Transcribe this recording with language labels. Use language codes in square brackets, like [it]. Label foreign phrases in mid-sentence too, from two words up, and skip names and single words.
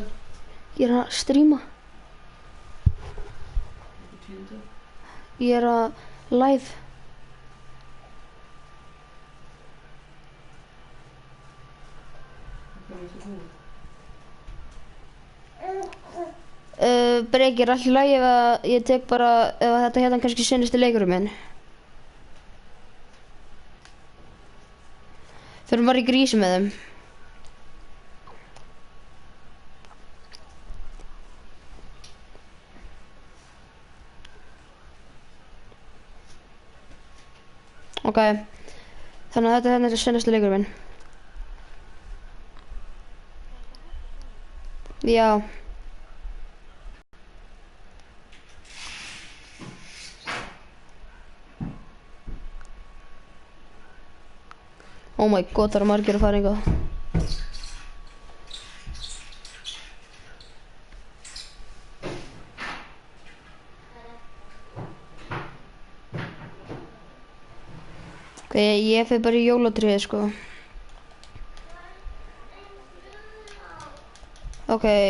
[is] Ég er að streama. [da] Hvad betyder det? [is] Ég er að live. [da] Hvad kommer så god? [is] Breki, er allt í lagi ef að ég tek bara, ef að þetta hérna kannski seinasti leikurinn minn? Þurfum bara í grísi með þeim. Ok, þannig að þetta hérna er seinasti leikurinn minn. Já. [en] Oh my god, [is] það eru margir að fara eitthvað. Ok, ég fer bara í jólatriðið, sko. Ok.